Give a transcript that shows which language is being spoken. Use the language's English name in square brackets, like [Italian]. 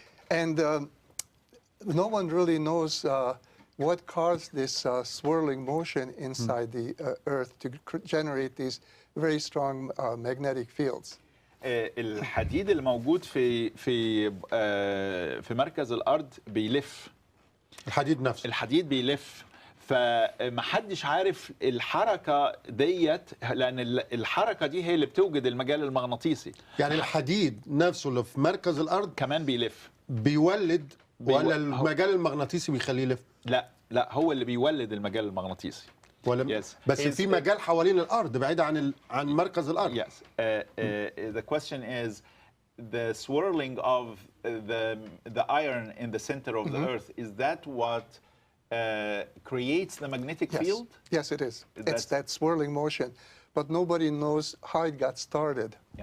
[English] And no one really knows what caused this swirling motion inside the Earth to generate these very strong magnetic fields. [Arabic] الحديد اللي موجود في مركز الأرض بيلف. الحديد بيلف، فمحدش عارف الحركة ديت، لأن الحركة دي هي اللي بتوجد المجال المغناطيسي. يعني الحديد نفسه اللي في مركز الأرض كمان بيولد ولا المجال المغناطيسي بيخليه يلف؟ لا هو اللي بيولد المجال المغناطيسي. ولا بس في مجال حوالين الأرض بعيد عن مركز الأرض. [English] Yes. The question is the swirling of the iron in the center of the Earth, is that what creates the magnetic field? Yes, it is. It's that swirling motion, but nobody knows how it got started.